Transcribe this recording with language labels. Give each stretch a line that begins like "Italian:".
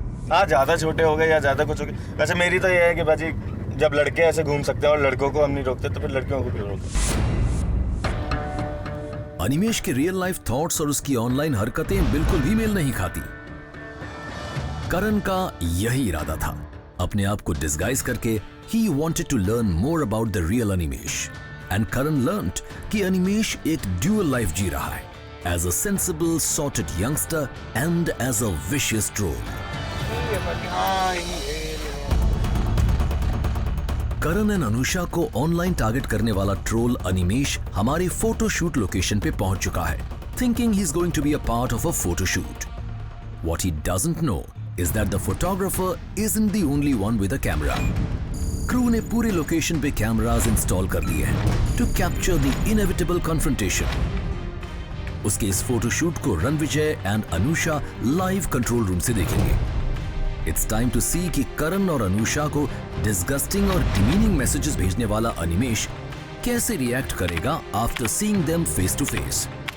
Hindi: हाँ, ज़्यादा छोटे हो गए या ज़्यादा कुछ हो गया। वैसे मेरी तो ये है कि बाजी जब लड़के ऐसे घूम सकते हैं और लड़कों को हम नहीं रोकते तो फिर लड़कियों को क्यों रोकते। अनिमेश के रियल लाइफ थॉट्स और उसकी ऑनलाइन हरकतें बिल्कुल भी मेल नहीं खाती। करण का यही इरादा था, अपने आप को डिस्गाइज करके
English: he wanted to learn more about the real Animesh. And Karan learnt
Hindi: कि अनिमेश एक dual life जी रहा है,
English: as a sensible, sorted youngster and as a vicious troll.
Hindi: Karan and Anusha को ऑनलाइन टारगेट करने वाला ट्रोल अनिमेश हमारे फोटोशूट लोकेशन पे पहुंच चुका है,
English: thinking he's going to be a part of a photo shoot. What he doesn't know is that the photographer isn't the only one with a camera.
Hindi: Crew ने पूरे location पे cameras install कर दिए हैं
English: To capture the inevitable confrontation.
Hindi: उसके इस photoshoot को Ranvijay and Anusha live control room से देखेंगे।
English: it's time to see
Hindi: कि करण और अनुषा को डिस्गस्टिंग और डिमीनिंग मैसेजेस भेजने वाला अनिमेश कैसे रिएक्ट करेगा
English: After seeing them face to face.